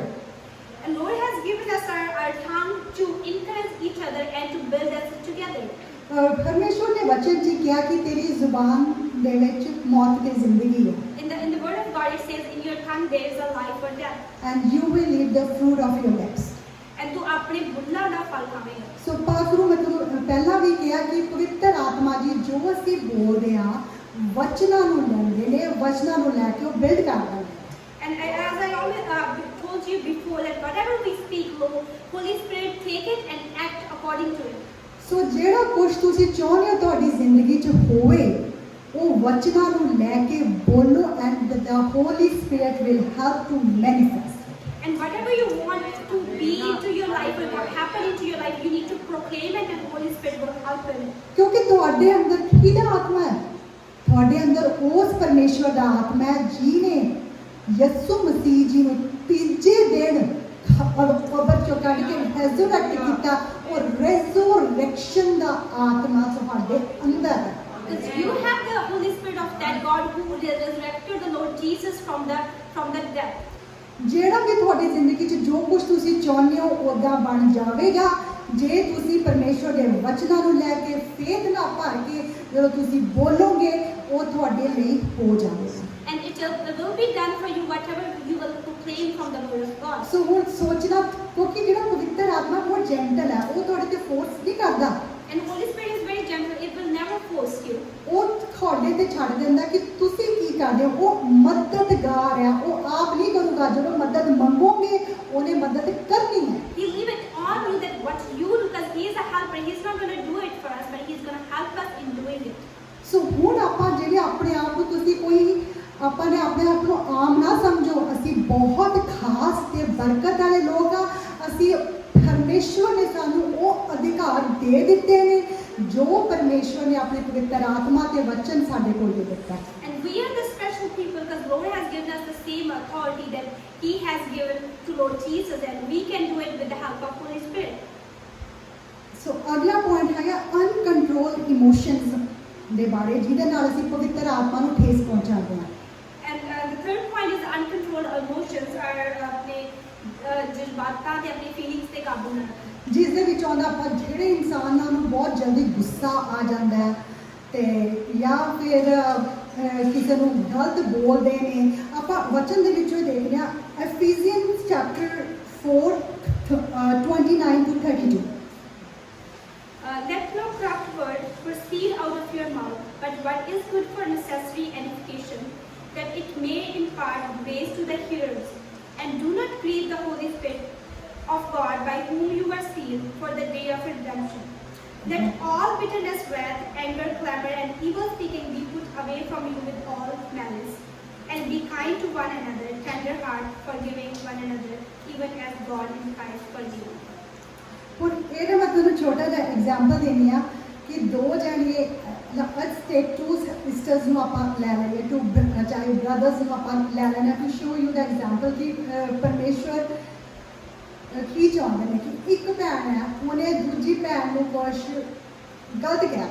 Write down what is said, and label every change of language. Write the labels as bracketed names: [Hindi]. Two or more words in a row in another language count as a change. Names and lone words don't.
[English] And Lord has given us our tongue to encourage each other and to build us together. [Punjabi] ਪਰਮੇਸ਼ਵਰ ਨੇ ਵਚਨ 'ਚ ਕਿਹਾ ਕਿ ਤੇਰੀ ਜ਼ੁਬਾਨ ਦੇ ਵਿੱਚ ਮੌਤ ਤੇ ਜ਼ਿੰਦਗੀ ਹੈ। [English] In the word of God it says, in your tongue there is a life or death. And you will eat the fruit of your lips. [Punjabi] And ਤੂੰ ਆਪਣੇ ਬੁੱਲਾਂ ਦਾ ਫਲ ਖਾਵੇਂਗਾ। ਸੋ ਪਾਕਰੂ ਮੈਂ ਤੁਹਾਨੂੰ ਪਹਿਲਾਂ ਵੀ ਕਿਹਾ ਕਿ ਪਵਿੱਤਰ ਆਤਮਾ ਜੀ ਜੋ ਅਸੀਂ ਬੋਲਦੇ ਹਾਂ ਵਚਨਾਂ ਨੂੰ ਲੈਂਦੇ ਨੇ, ਵਚਨਾਂ ਨੂੰ ਲੈ ਕੇ ਉਹ ਬਿਲਡ ਕਰਦਾ ਹੈ। [English] And as I always told you before, that whatever we speak, Holy Spirit take it and act according to it. [Punjabi] ਸੋ ਜਿਹੜਾ ਕੁਝ ਤੁਸੀਂ ਚਾਹੁੰਦੇ ਹੋ ਤੁਹਾਡੀ ਜ਼ਿੰਦਗੀ 'ਚ ਹੋਵੇ, ਉਹ ਵਚਨਾਂ ਨੂੰ ਲੈ ਕੇ ਬੋਲੋ, [English] And the Holy Spirit will help to manifest. And whatever you want to be into your life or what happen into your life, you need to proclaim it, and Holy Spirit will help in it. [Punjabi] ਕਿਉਂਕਿ ਤੁਹਾਡੇ ਅੰਦਰ ਕਿਹਦਾ ਆਤਮਾ ਹੈ? ਤੁਹਾਡੇ ਅੰਦਰ ਉਸ ਪਰਮੇਸ਼ਵਰ ਦਾ ਆਤਮਾ ਹੈ ਜਿਹਨੇ ਯਿਸੂ ਮਸੀਹ ਜੀ ਨੂੰ ਤੀਜੇ ਦਿਨ ਕਬਰ ਚੋਂ ਕੱਢ ਕੇ ਰੈਜ਼ਰੈਕਟ ਕੀਤਾ, ਔਰ ਰੈਜ਼ਰੈਕਸ਼ਨ ਦਾ ਆਤਮਾ ਤੁਹਾਡੇ ਅੰਦਰ ਹੈ। [English] Because you have the Holy Spirit of that God who resurrected the Lord Jesus from the death. [Punjabi] ਜਿਹੜਾ ਵੀ ਤੁਹਾਡੀ ਜ਼ਿੰਦਗੀ 'ਚ ਜੋ ਕੁਝ ਤੁਸੀਂ ਚਾਹੁੰਦੇ ਹੋ ਉੱਦਾਂ ਬਣ ਜਾਵੇਗਾ ਜੇ ਤੁਸੀਂ ਪਰਮੇਸ਼ਵਰ ਦੇ ਵਚਨਾਂ ਨੂੰ ਲੈ ਕੇ ਫੇਥ ਨਾਲ ਭਰ ਕੇ ਜਦੋਂ ਤੁਸੀਂ ਬੋਲੋਗੇ ਉਹ ਤੁਹਾਡੇ ਲਈ ਹੋ ਜਾਵੇਗਾ। [English] And it will be done for you whatever you will proclaim from the word of God. [Punjabi] ਸੋ ਹੁਣ ਸੋਚਣਾ ਕਿਉਂਕਿ ਜਿਹੜਾ ਪਵਿੱਤਰ ਆਤਮਾ ਬਹੁਤ ਜੈਂਟਲ ਹੈ ਉਹ ਤੁਹਾਡੇ ਤੇ ਫੋਰਸ ਨਹੀਂ ਕਰਦਾ। [English] And Holy Spirit is very gentle. It will never force you. [Punjabi] ਉਹ ਤੁਹਾਡੇ ਤੇ ਛੱਡ ਦਿੰਦਾ ਕਿ ਤੁਸੀਂ ਕੀ ਕਰਦੇ ਹੋ। ਉਹ ਮਦਦਗਾਰ ਹੈ, ਉਹ ਆਪ ਨਹੀਂ ਕਰੂਗਾ। ਜਦੋਂ ਮਦਦ ਮੰਗੋਗੇ ਉਹਨੇ ਮਦਦ ਕਰਨੀ ਹੈ। [English] He leave it on you that what you do, because He is a helper. He's not going to do it for us, but He's going to help us in doing it. [Punjabi] ਸੋ ਹੁਣ ਆਪਾਂ ਜਿਹੜੇ ਆਪਣੇ ਆਪ ਨੂੰ ਤੁਸੀਂ ਕੋਈ ਆਪਾਂ ਨੇ ਆਪਣੇ ਆਪ ਨੂੰ ਆਮ ਨਾ ਸਮਝੋ। ਅਸੀਂ ਬਹੁਤ ਖਾਸ ਤੇ ਬਰਕਤ ਵਾਲੇ ਲੋਕ ਆ। ਅਸੀਂ ਪਰਮੇਸ਼ਵਰ ਨੇ ਸਾਨੂੰ ਉਹ ਅਧਿਕਾਰ ਦੇ ਦਿੱਤੇ ਨੇ ਜੋ ਪਰਮੇਸ਼ਵਰ ਨੇ ਆਪਣੇ ਪਵਿੱਤਰ ਆਤਮਾ ਤੇ ਵਚਨ ਸਾਡੇ ਕੋਲ ਦੇ ਦਿੱਤਾ। [English] And we are the special people because Lord has given us the same authority that He has given to Lord Jesus, and we can do it with the help of Holy Spirit. [Punjabi] ਸੋ ਅਗਲਾ ਪੁਆਇੰਟ ਹੈਗਾ [English] uncontrol emotions [Punjabi] ਦੇ ਬਾਰੇ ਜਿਹਦੇ ਨਾਲ ਅਸੀਂ ਪਵਿੱਤਰ ਆਤਮਾ ਨੂੰ ਠੇਸ ਪਹੁੰਚਾਉਂਦੇ ਹਾਂ। [English] And the third point is uncontrolled emotions are [Punjabi] ਆਪਣੇ ਜਜ਼ਬਾਤਾਂ ਤੇ ਆਪਣੇ [English] feelings [Punjabi] ਤੇ ਕਾਬੂ ਨਾ ਰੱਖਣਾ। ਜਿਸ ਦੇ ਵਿੱਚ ਆਉਂਦਾ ਆਪਾਂ ਜਿਹੜੇ ਇਨਸਾਨਾਂ ਨੂੰ ਬਹੁਤ ਜਲਦੀ ਗੁੱਸਾ ਆ ਜਾਂਦਾ ਹੈ ਤੇ ਜਾਂ ਫਿਰ ਕਿਸੇ ਨੂੰ ਗਲਤ ਬੋਲਦੇ ਨੇ। ਆਪਾਂ ਵਚਨ ਦੇ ਵਿੱਚੋਂ ਦੇਖਦੇ ਹਾਂ [English] Ephesians chapter [Punjabi] 4:29-32। [English] Let no corrupt word proceed out of your mouth, but what is good for necessary edification, that it may impart grace to the hearers. And do not grieve the Holy Spirit of God, by whom you were sealed for the day of redemption. Let all bitterness, wrath, anger, clamor, and evil speaking be put away from you with all malice. And be kind to one another, tender heart, forgiving one another, even as God in Christ forgave you. [Punjabi] ਹੁਣ ਇਹਦਾ ਮੈਂ ਤੁਹਾਨੂੰ ਛੋਟਾ ਜਿਹਾ ਐਗਜ਼ਾਮਪਲ ਦੇਣੀ ਆ ਕਿ ਦੋ ਜਣੇ [English] let's take two sisters [Punjabi] ਨੂੰ ਆਪਾਂ ਲੈ ਲਈਏ ਟੂ ਚਾਹੇ ਬ੍ਰਦਰਸ ਨੂੰ ਆਪਾਂ ਲੈ ਲੈਣਾ [English] to show you the example [Punjabi] ਕਿ ਪਰਮੇਸ਼ਵਰ ਕੀ ਚਾਹੁੰਦੇ ਨੇ ਕਿ ਇੱਕ ਭੈਣ ਹੈ ਉਹਨੇ ਦੂਜੀ ਭੈਣ ਨੂੰ ਕੁਛ ਗਲਤ ਕਿਹਾ।